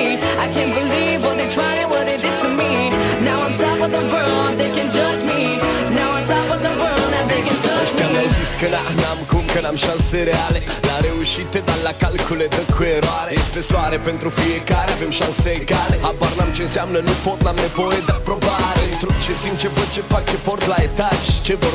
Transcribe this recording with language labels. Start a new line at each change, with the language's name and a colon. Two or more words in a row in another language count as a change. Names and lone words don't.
English: I can't believe what they tried and what they did to me. Now I'm top of the world, they can judge me. Now I'm top of the world, and they can touch me.
Romanian: Mi-au zis că n-am cum, că n-am șanse reale la reușite, dar la calcule dă cu eroare. Este soare pentru fiecare, avem șanse egale. Habar n-am ce înseamnă, nu pot, n-am nevoie de aprobare. Într-un ce simt, ce văd, ce fac, ce port la etaj, ce vor